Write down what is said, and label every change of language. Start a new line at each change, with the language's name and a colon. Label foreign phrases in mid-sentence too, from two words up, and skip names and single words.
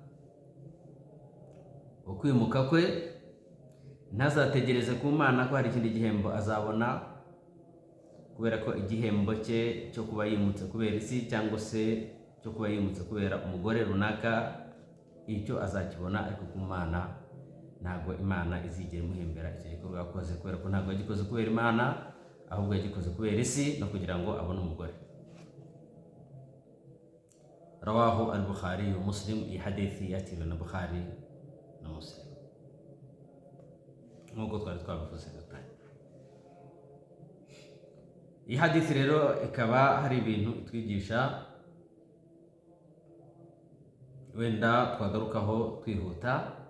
Kinyarwanda: Ukwimuka kwe ntazategereze ku Mana ko hari ikindi gihembo azabona, kubera ko igihembo cye cyo kuba yimutse kubera isi cyangwa se cyo kuba yimutse kubera umugore runaka, icyo azakibona, ariko ku Mana ntabwo Imana izigera imuhembera icyo gikorwa yakoze, kubera ko ntabwo yagikoze kubera Imana, ahubwo yagikoze kubera isi no kugira ngo abone umugore.
Arabic: رواه البخاري ومسلم.
Kinyarwanda: Iyi hadithi yakiriwe na Bukhari na Muslim nk'uko twari twabivuze dutanye. Iyi hadithi rero ikaba hari ibintu itwigisha, wenda twagarukaho twihuta.